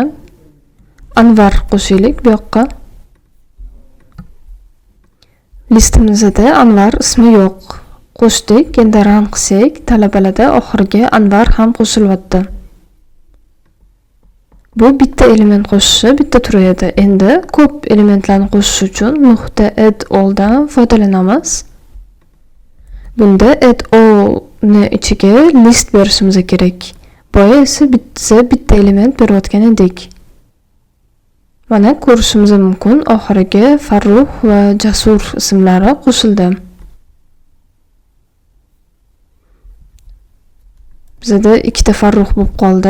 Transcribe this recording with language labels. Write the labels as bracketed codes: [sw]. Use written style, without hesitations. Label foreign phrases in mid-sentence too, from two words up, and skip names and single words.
[uz] Anvar qo'shaylik bu yoqqa. Listimizda Anvar ismi yo'q. Qo'shdik. Endi run qilsak, talabalarda oxirgi Anvar ham qo'shilyapti. Bu bitta element qo'shishi bitta turadi. Endi ko'p elementlarni qo'shish uchun . [en] add all [uz] dan foydalanamiz. Bunda [en] add all [uz] ni ichiga list berishimiz kerak. Boya esa bitta element berayotgan edik. Mana ko'rishimiz mumkin, oxiriga Farruh va Jasur ismlari qo'shildi. Bizda ikkita Farruh bo'lib qoldi.